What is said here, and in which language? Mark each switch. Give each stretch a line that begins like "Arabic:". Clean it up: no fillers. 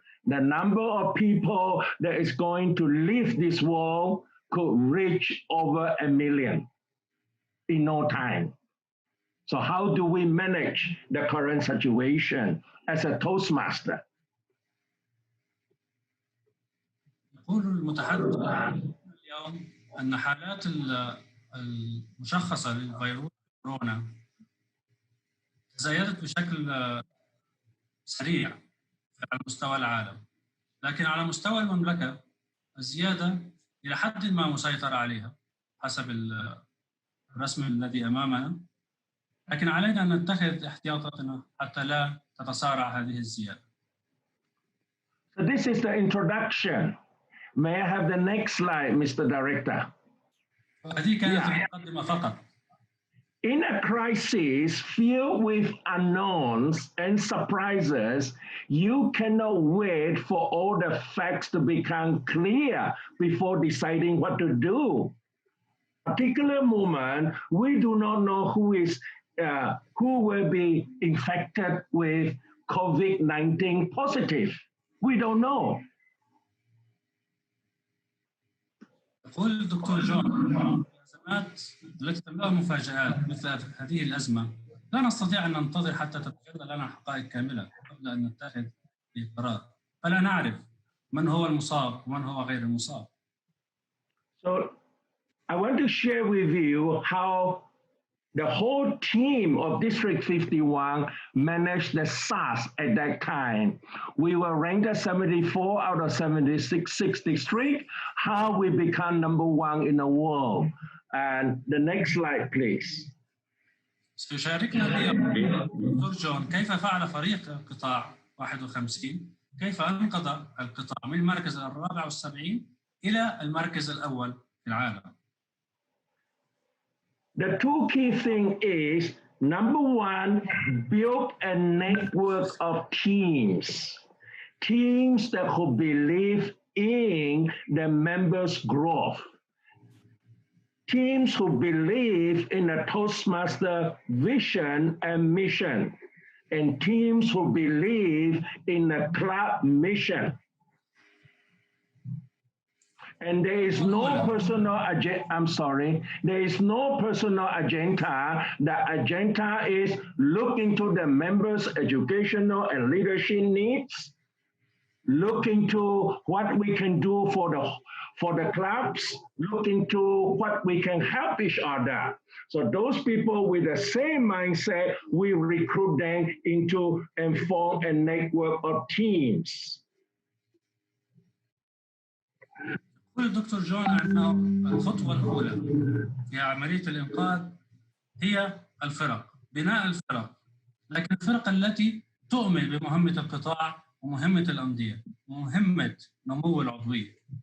English: The number of people that is going to leave this world could reach over 1 million in no time. So how do we manage the current situation as a Toastmaster?
Arabic: يقول المتحدث اليوم أن حالات المشخصة للفيروس كورونا تزايدت بشكل سريع على مستوى العالم، لكن على مستوى المملكة الزيادة إلى حد ما مسيطر عليها حسب الرسم الذي أمامنا، لكن علينا أن نتخذ احتياطاتنا حتى لا تتسارع هذه الزيادة.
English: this is the introduction. May I have the next slide, Mr. Director?
Arabic: هذه كانت المقدمة فقط.
English: In a crisis filled with unknowns and surprises, you cannot wait for all the facts to become clear before deciding what to do. Particular moment, we do not know who will be infected with COVID-19 positive. We don't know.
Arabic: يقول الدكتور جون الأزمات التي تملأها مفاجآت مثل هذه الأزمة لا نستطيع أن ننتظر حتى تتجلى لنا حقائق كاملة قبل أن نتخذ قرار، فلا نعرف من هو المصاب ومن هو غير المصاب.
English: So I want to share with you how the whole team of District 51 managed the SARS at that time. We were ranked at 74 out of 76 districts, how we become #1 in the world. And the next slide, please.
Arabic: سيشاركنا الدكتور جون كيف فعل فريق القطاع 51 كيف أنقذ القطاع من المركز الرابع والسبعين إلى المركز الأول في العالم.
English: The two key things is, #1, build a network of teams that who believe in the members' growth, teams who believe in the Toastmaster vision and mission, and teams who believe in the club mission. And there is no personal agenda. I'm sorry. There is no personal agenda. The agenda is look into the members' educational and leadership needs. Look into what we can do for the clubs. Look into what we can help each other. So those people with the same mindset, we recruit them into and form a network of teams.
Arabic: يقول الدكتور جون أنه الخطوة الأولى في عملية الإنقاذ هي الفرق، بناء الفرق، لكن الفرق التي تؤمن بمهمة القطاع ومهمة الأندية ومهمة نمو العضوية.